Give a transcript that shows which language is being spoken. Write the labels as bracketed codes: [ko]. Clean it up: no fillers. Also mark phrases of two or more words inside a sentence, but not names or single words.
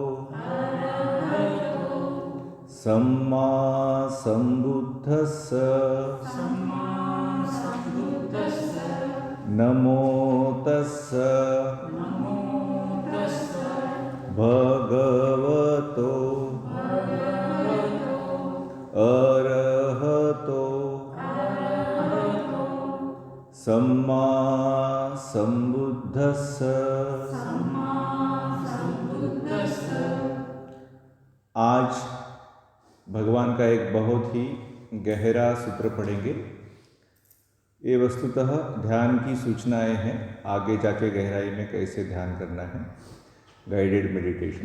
[pi] सम्मा सम्बुद्धस्स नमो तस्स भगवतो अरहतो सम्मा सम्बुद्धस्स। [hi] आज भगवान का एक बहुत ही गहरा सूत्र पढ़ेंगे। ये वस्तुतः ध्यान की सूचनाएं हैं, आगे जाके गहराई में कैसे ध्यान करना है, [en] guided meditation.